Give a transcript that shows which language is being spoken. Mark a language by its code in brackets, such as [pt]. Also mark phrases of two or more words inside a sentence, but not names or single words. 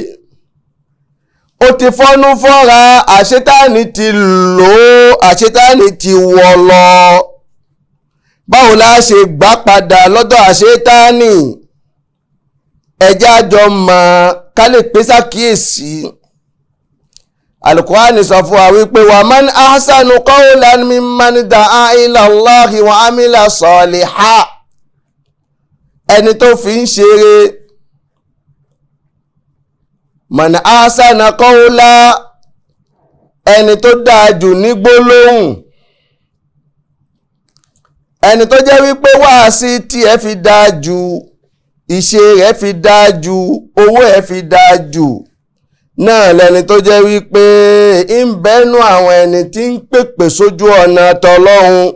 [yo] Ó ti fọ́nú fọ́ra, àṣetánì ti lò ó, àṣetánì ti wọ̀ lọ. Báwo la ṣe gbà padà lọ́dọ̀ àṣetánì? Ẹ jẹ́ á jọ mọ̀ ká lè pé sákíyèsí. Al-Qur'ani sọ fún wa wípé [ar] ومن أحسن قولا ممن دعا إلى الله وعمل صالحا. [yo] Ẹni tó fi ń ṣeré. [ar] من أحسن قولا, [yo] ẹni tó dáa jù ní gbólóhùn. Ẹni tó jẹ́ wípé wáàsí tí ẹ fi dáa jù, ìṣe rẹ̀ fi dáa jù, owó ẹ fi dáa jù. Náà lẹni tó jẹ́ wípé ń bẹ́nu àwọn ẹni tí ń pèpè sójú ọ̀nà tọlọ́hun.